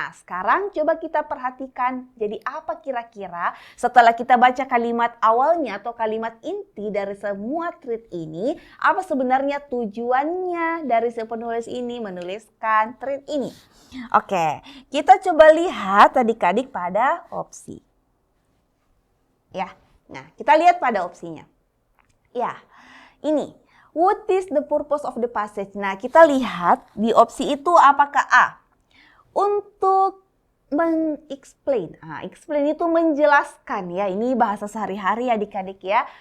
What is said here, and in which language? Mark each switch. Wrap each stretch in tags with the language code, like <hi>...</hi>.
<id>Nah, sekarang coba kita perhatikan, jadi apa kira-kira setelah kita baca kalimat awalnya atau kalimat inti dari semua thread ini, apa sebenarnya tujuannya dari si penulis ini menuliskan thread ini. Oke, kita coba lihat adik-adik pada opsi. Ya, nah kita lihat pada opsinya. Ya, ini.</id> <en>What is the purpose of the passage?</en> <id>Nah, kita lihat di opsi itu apakah A. Untuk explain itu menjelaskan ya. Ini bahasa sehari-hari adik-adik ya.</id>